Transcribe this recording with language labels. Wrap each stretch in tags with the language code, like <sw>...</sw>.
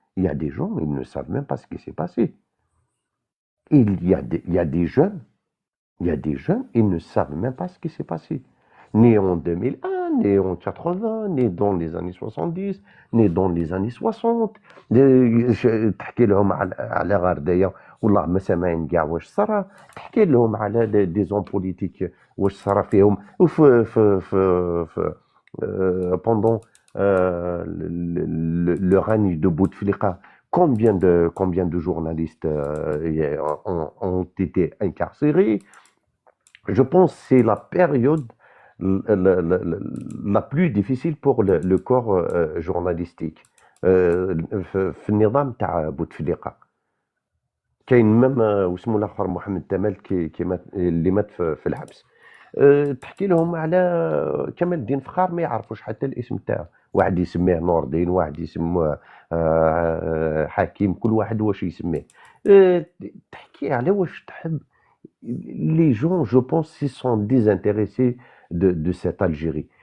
<fr>Il y a des gens, ils ne savent même pas ce qui s'est passé. Il y a des jeunes Il y a des jeunes, ils ne savent même pas ce qui s'est passé. Nés en 2001, nés en 80, nés dans les années 70, nés dans les années 60.</fr> <ar>تحكي لهم على غردايه والله ما سامعين كاع واش صرا، تحكي لهم على دي زون بوليتيك واش صرا فيهم، وفي في</ar> <fr>pendant le règne de Bouteflika, combien de journalistes ont été incarcérés. Je pense que c'est la période la plus difficile pour le corps journalistique</fr> <ar>في النظام تاع بوتفليقه. كاين ميم واسمه الاخر محمد تمال كي مات، اللي مات في الحبس. تحكي لهم على كمال الدين فخار ما يعرفوش حتى الاسم تاعه، واحد يسميه نور الدين، واحد يسموه حكيم، كل واحد واش يسميه. تحكي على واش تحب.</ar> <fr>Les gens, je pense, se sont désintéressés de cette Algérie.</fr>